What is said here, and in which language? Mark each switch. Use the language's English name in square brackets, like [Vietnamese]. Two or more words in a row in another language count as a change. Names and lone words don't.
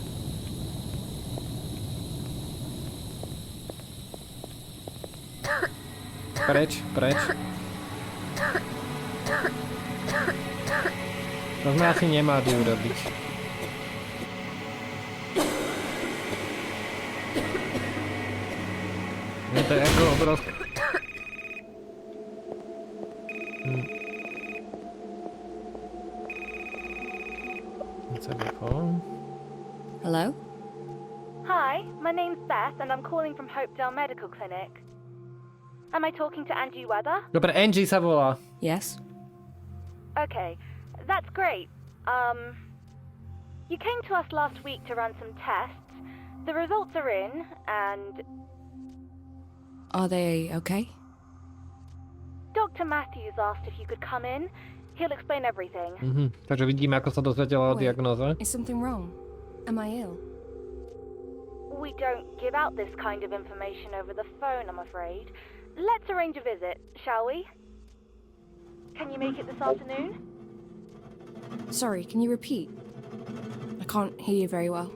[Slovak] Preč, preč. To sme asi nemali urobiť. Je to ako obrovské. [English] Hello? Hi, my name's Beth and I'm calling from Hopedale Medical Clinic. Am I talking to Angie Weather? [Slovak] Dobre, Angie sa volá. [English] Yes? Okay, that's great. You came to us last week to run some tests. The results are in, and... Are they okay? Dr. Matthews asked if you could come in. He'll explain everything. [Slovak] Takže vidíme, ako sa dozvedela o [English] Wait, [Slovak] diagnoze. [English] Is something wrong? Am I ill? We don't give out this kind of information over the phone, I'm afraid. Let's arrange a visit, shall we? Can you make it this afternoon? Sorry, can you repeat? I can't hear you very well.